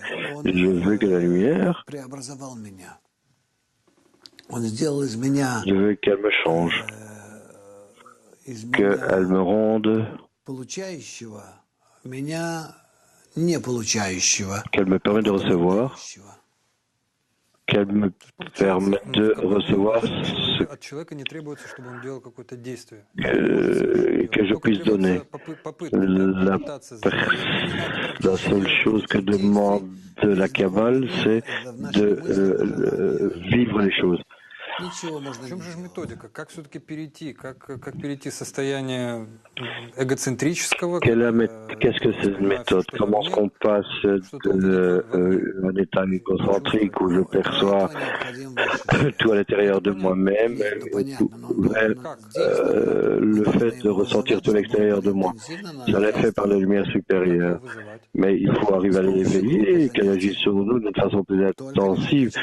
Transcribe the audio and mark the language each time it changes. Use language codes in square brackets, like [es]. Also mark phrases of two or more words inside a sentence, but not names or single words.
[fr] Je veux que la lumière, je veux qu'elle me change, qu'elle me rende, qu'elle me permette de recevoir, qu'elle me permette de recevoir que je puisse donner. La seule chose que demande la Kabbale, c'est de vivre les choses. [ru] В чем же методика? Как все-таки перейти? Как перейти с состояния эгоцентрического? [fr] Qu'est-ce que c'est une méthode? Comment est-ce qu'on passe d'un état égocentrique où je perçois tout à l'intérieur de moi-même vers le fait de ressentir tout à l'extérieur de moi? Ça l'est fait par la lumière supérieure. Mais il faut arriver à l'éveiller et qu'elle agisse sur nous d'une façon plus intensive.